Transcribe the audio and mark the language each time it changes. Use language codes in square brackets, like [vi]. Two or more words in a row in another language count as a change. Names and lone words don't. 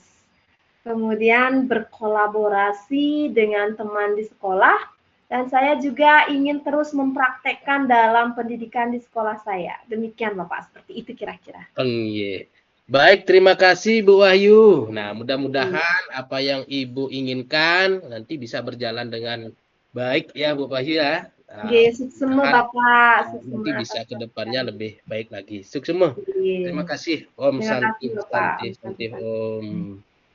[id] Kemudian berkolaborasi dengan teman di sekolah, dan saya juga ingin terus mempraktekkan dalam pendidikan di sekolah saya. Demikian Bapak, seperti itu kira-kira. Iya. Baik, terima kasih Bu Wahyu. Nah, mudah-mudahan apa yang Ibu inginkan nanti bisa berjalan dengan baik ya Bu Wahyu ya. Nggih, suksema Bapak, Nanti suksema bisa atas ke depannya perhatian. lebih baik lagi. Suksema. Terima Nggih. kasih Om Terima Santi kasih Bapak. [sa] Santi Santi Om.